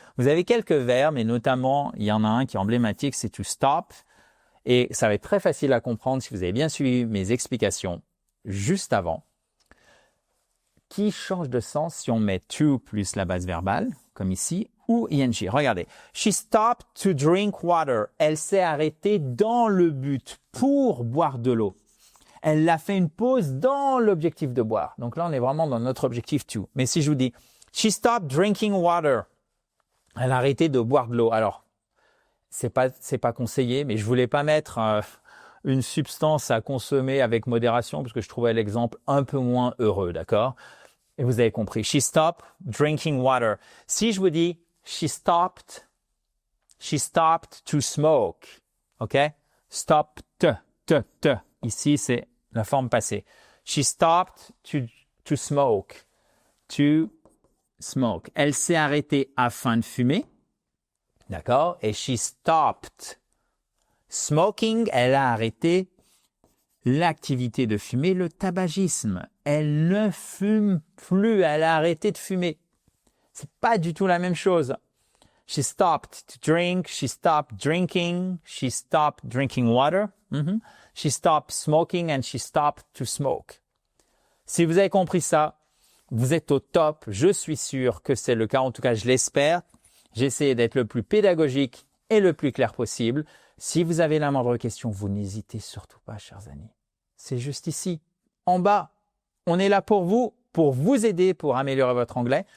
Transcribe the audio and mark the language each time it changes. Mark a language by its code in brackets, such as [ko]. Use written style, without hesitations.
[fr] Vous avez quelques verbes, et notamment, il y en a un qui est emblématique, c'est to stop, et ça va être très facile à comprendre si vous avez bien suivi mes explications juste avant, qui change de sens si on met to plus la base verbale, comme ici, ou ing. [en] Regardez, she stopped to drink water. [fr] Elle s'est arrêtée dans le but pour boire de l'eau. Elle a fait une pause dans l'objectif de boire. Donc là, on est vraiment dans notre objectif to. Mais si je vous dis, [en] she stopped drinking water. [fr] Elle a arrêté de boire de l'eau. Alors, c'est pas conseillé, mais je voulais pas mettre une substance à consommer avec modération, parce que je trouvais l'exemple un peu moins heureux, d'accord? Et vous avez compris. [en] She stopped drinking water. [fr] Si je vous dis, [en] she stopped to smoke. [fr] OK? Stop, te. Ici, c'est la forme passée. [en] She stopped to smoke. [fr] To smoke. Elle s'est arrêtée afin de fumer. D'accord? [en] Et she stopped smoking. [fr] Elle a arrêté l'activité de fumer, le tabagisme. Elle ne fume plus. Elle a arrêté de fumer. C'est pas du tout la même chose. [en] She stopped to drink. She stopped drinking. She stopped drinking water. She stopped smoking and she stopped to smoke. [fr] Si vous avez compris ça, vous êtes au top. Je suis sûr que c'est le cas. En tout cas, je l'espère. J'ai essayé d'être le plus pédagogique et le plus clair possible. Si vous avez la moindre question, vous n'hésitez surtout pas, chers amis. C'est juste ici, en bas. On est là pour vous aider, pour améliorer votre anglais.